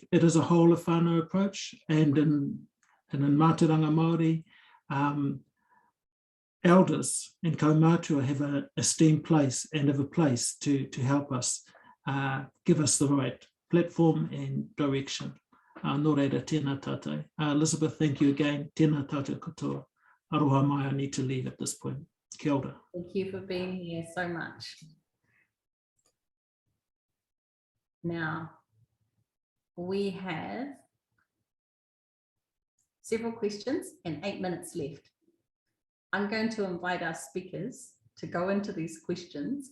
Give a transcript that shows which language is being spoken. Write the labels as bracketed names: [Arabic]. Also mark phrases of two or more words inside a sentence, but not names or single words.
[English] It is a whole of whānau approach, and in [Māori] mātauranga Māori, [English] elders and kaumātua have an esteemed place and have a place to help us, give us the right platform and direction. [Māori] Nō reira, tēnā tātou. [English] Elizabeth, thank you again. [Māori] Tēnā tātou katoa. Aroha mai, [English] I need to leave at this point. [Māori] Kia ora. [English] Thank you for being here so much. Now, we have several questions and 8 minutes left. I'm going to invite our speakers to go into these questions.